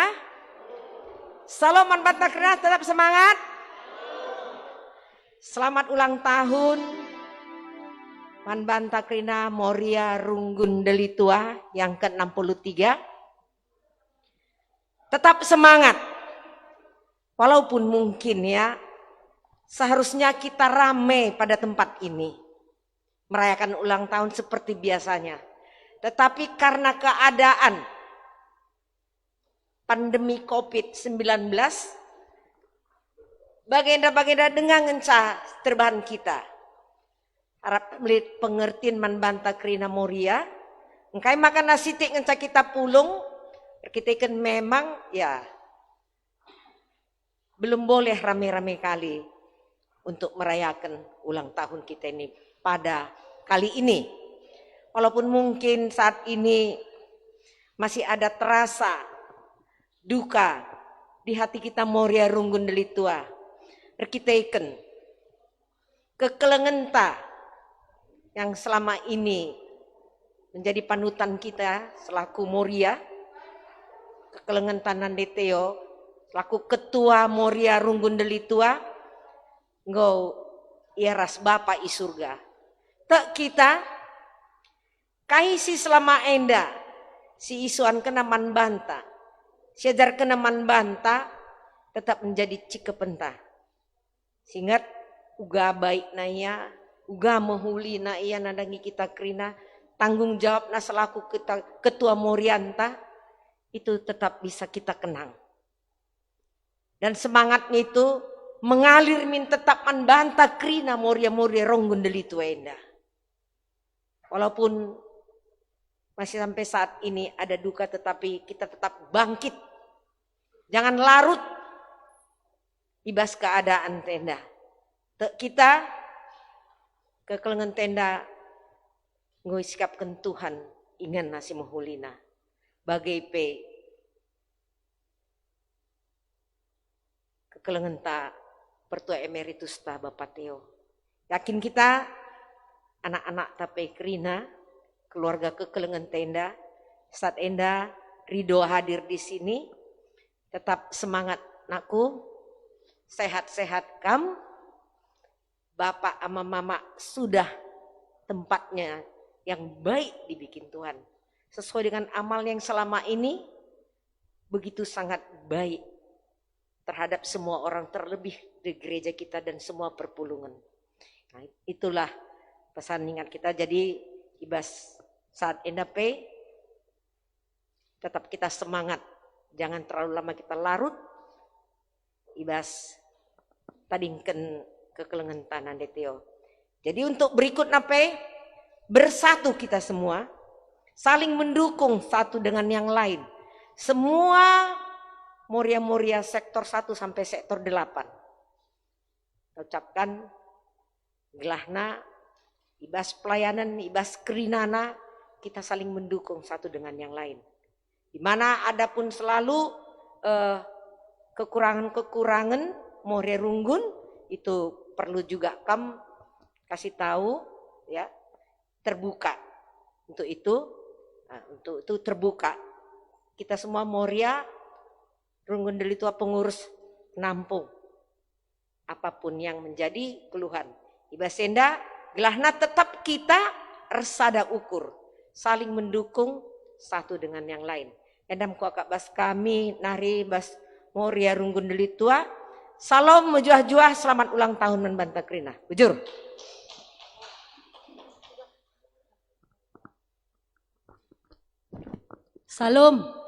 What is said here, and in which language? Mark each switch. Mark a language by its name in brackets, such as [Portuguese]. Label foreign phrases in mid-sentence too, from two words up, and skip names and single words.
[Batak Karo] Salam Man Banta Krina, [Indonesian] tetap semangat. Selamat ulang tahun Man Banta Krina Moria Runggun Deli Tua yang ke-63. Tetap semangat. Walaupun mungkin ya seharusnya kita rame pada tempat ini merayakan ulang tahun seperti biasanya. Tetapi karena keadaan pandemi COVID-19, [Batak Karo] bagenda-bagenda dengan ngencah terbahan kita. [Indonesian] Harap melihat pengertian [Batak Karo] Man Banta Krina [Indonesian] Moria. [Batak Karo] Engkai makan nasi tik ngencah kita pulung. [Indonesian] Kita kan memang ya belum boleh rame-rame kali untuk merayakan ulang tahun kita ini pada kali ini. Walaupun mungkin saat ini masih ada terasa duka di hati kita Moria Runggun Deli Tua. [Batak Karo] Rekiteken kekelengenta [Indonesian] yang selama ini menjadi panutan kita selaku Moria. Kekelengenta Nandeteo selaku ketua Moria Runggun Deli Tua. [Batak Karo] Ngau iaras Bapa i surga. Tak kita kahisi selama enda si isuan kena Man Banta. Sejar kena Man Banta [Indonesian] tetap menjadi [Batak Karo] cikepenta. Singat uga baik naya, uga mehuli na iya nadangi kita Krina, [Indonesian] tanggung jawab na selaku kita ketua Morianta itu tetap bisa kita kenang. Dan semangatnya itu mengalir min tetap Man Banta Krina Moria Runggun Deli Tua enda. Walaupun masih sampai saat ini ada duka tetapi kita tetap bangkit. Jangan larut [Batak Karo] ibas keadaan tenda. Kita kekelengan tenda ngoi sikapkan Tuhan ingan nasi muhulina. Bagai pe kekelengan ta Pertua Emeritus ta Bapak Teo. Yakin kita anak-anak tape Krina, keluarga kekelengan tenda, [Indonesian] saat enda Ridho hadir di sini. Tetap semangat [Batak Karo] nakku, sehat-sehat kam. [Indonesian] Bapak ama mama sudah tempatnya yang baik dibikin Tuhan. Sesuai dengan amal yang selama ini begitu sangat baik terhadap semua orang, terlebih di gereja kita dan semua perpulungan. Nah, itulah pesan ingat kita. [Batak Karo] Jadi ibas saat endape tetap kita semangat. [Indonesian] Jangan terlalu lama kita larut. [Batak Karo] Ibas tadingken kekelengan tanah DTO. [Indonesian] Jadi untuk berikut nape bersatu kita semua, saling mendukung satu dengan yang lain. Semua Moria sektor 1 sampai sektor 8. [Batak Karo] Ucapkan gelahna, ibas pelayanan, ibas kerinana, [Indonesian] kita saling mendukung satu dengan yang lain. Di mana ada pun selalu kekurangan-kekurangan Moria Runggun, itu perlu juga kasih tahu ya, terbuka untuk itu. Nah, untuk itu terbuka. Kita semua Moria Runggun Delitua pengurus nampung apapun yang menjadi keluhan. [Batak Karo] Ibasenda gelahna tetap kita resada ukur, [Indonesian] saling mendukung satu dengan yang lain. [Batak Karo] Endam kuakak bas kami nari bas Moria Runggun Delitua. Salam mejuah-juah, [Indonesian] selamat ulang tahun [Batak Karo] membanta Krina. Bujur. Salam.